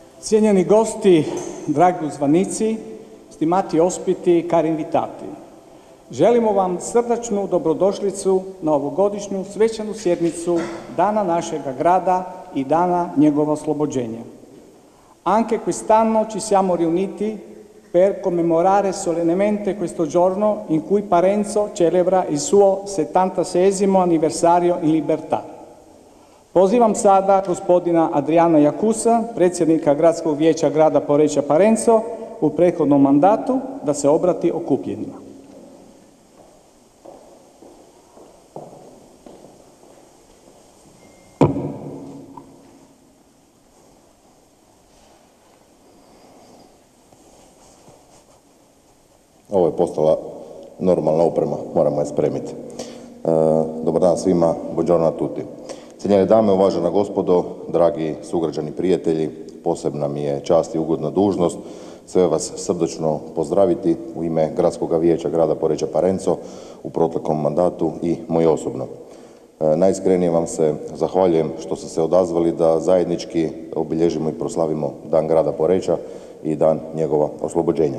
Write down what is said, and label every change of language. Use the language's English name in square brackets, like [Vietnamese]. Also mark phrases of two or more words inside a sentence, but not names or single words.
[Croatian] Cijenjeni gosti, dragi uzvanici, [Italian] stimati ospiti, cari invitati. [Croatian] Želimo vam srdačnu dobrodošlicu na ovogodišnju svečanu sjednicu Dana našega grada i Dana njegova oslobođenja. [Italian] Anche quest'anno ci siamo riuniti per commemorare solennemente questo giorno in cui Parenzo celebra il suo 76. anniversario in libertà. [Croatian] Pozivam sada gospodina Adriana Jakusa, predsjednika Gradskog vijeća grada Poreča Parenzo, u prethodnom mandatu da se obrati okupljenima. Ovo je postala normalna oprema, moramo je spremiti. Dobar dan svima, [Italian] buongiorno a tutti. [Croatian] Cijenjene dame, uvažena gospodo, dragi sugrađani, prijatelji, posebna mi je čast i ugodna dužnost sve vas srdačno pozdraviti u ime Gradskog vijeća grada Poreča Parenzo u proteklom mandatu i moje osobno. Najiskrenije vam se zahvaljujem što ste se odazvali da zajednički obilježimo i proslavimo Dan grada Poreča i Dan njegova oslobođenja.